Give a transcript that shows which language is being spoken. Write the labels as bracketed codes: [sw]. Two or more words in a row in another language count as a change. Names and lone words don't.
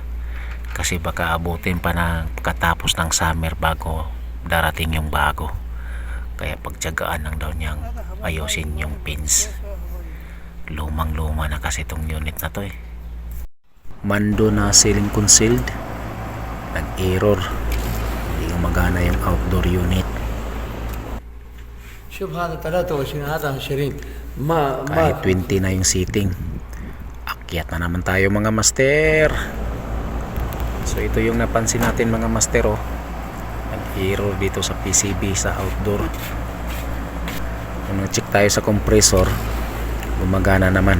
[tl] Kasi baka abutin pa ng pagkatapos ng summer bago darating yung bago. Kaya pagtiyagaan lang daw niyang ayusin yung pins. Lumang luma na kasi itong unit na to eh. Mando na [en] ceiling concealed. [tl] Nag-error. Hindi gumagana yung [en] outdoor unit. [ar] شوف هذا 23 هذا 20 ما [tl] Kahit 20 na yung seating. Akyat na naman tayo mga master. So ito yung napansin natin mga master oh. Nag-error dito sa PCB sa outdoor. Kung nag-check tayo sa compressor, gumagana naman.